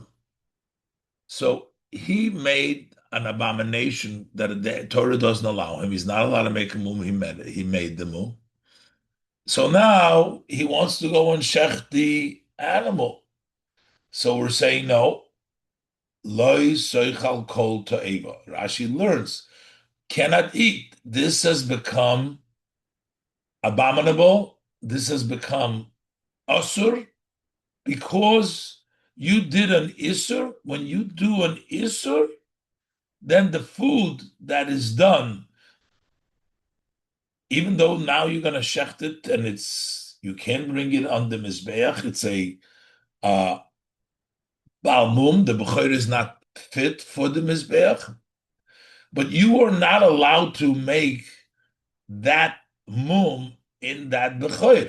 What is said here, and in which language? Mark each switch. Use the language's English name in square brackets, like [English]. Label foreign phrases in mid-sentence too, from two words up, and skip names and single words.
[English] So he made an abomination that the Torah doesn't allow him. He's not allowed to make a mum. He made the mum. So now he wants to go and shech the animal. So we're saying no. [Hebrew] Loi soichal kol to'eva. [English] Rashi learns cannot eat. This has become abominable. This has become asur because you did an isur. When you do an isur, then the food that is done, even though now you're going to shecht it and you can't bring it on the mizbeach, it's a balmum, the bechor is not fit for the mizbeach, but you are not allowed to make that mum in that bechor.